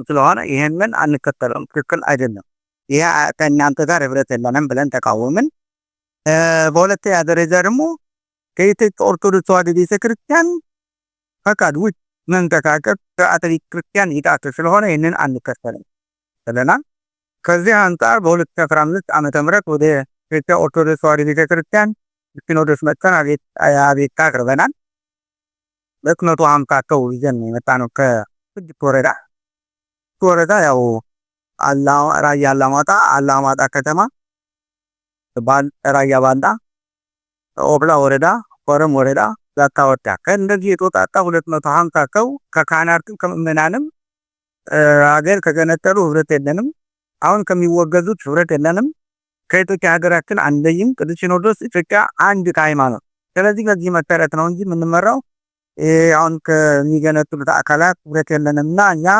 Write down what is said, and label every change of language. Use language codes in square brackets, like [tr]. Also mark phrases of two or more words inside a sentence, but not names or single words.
[am] ስለሆነ ይህንን አንከተልም፣ ትክክል አይደለም። ይሄ ከእናንተ ጋር ህብረት የለንም ብለን ተቃወምን። በሁለተኛ ደረጃ ደግሞ ከኢትዮጵያ ኦርቶዶክስ ተዋሕዶ ቤተክርስቲያን ፈቃድ ውጭ መንቀሳቀስ ስርዓተ ቤተክርስቲያን ይጣስ ስለሆነ ይህንን አንከተልም ብለናል። ከዚህ አንጻር በ2015 ዓመተ ምህረት ወደ ኢትዮጵያ ኦርቶዶክስ ተዋሕዶ ቤተክርስቲያን ሲኖዶስ መጥተን አቤቱታ አቅርበናል። 250 ሰው ይዘን የመጣነው ከስድስት ወረዳ ያው ራያ አላማጣ፣ አላማጣ ከተማ፣ ራያ ባንዳ፣ ኦብላ ወረዳ፣ ኮረም ወረዳ፣ ዛታ ወረዳ ከእንደዚህ የተወጣጣ 250 ሰው ከካህናትም ከምእመናንም ሀገር ከገነጠሉ ህብረት የለንም። አሁን ከሚወገዙት ህብረት የለንም። ከኢትዮጵያ ሀገራችን አንደይም። ቅዱስ ሲኖዶስ ኢትዮጵያ አንድ ሃይማኖት ስለዚህ በዚህ መሰረት ነው እንጂ የምንመራው አሁን ከሚገነጥሉት አካላት ህብረት የለንምና እኛ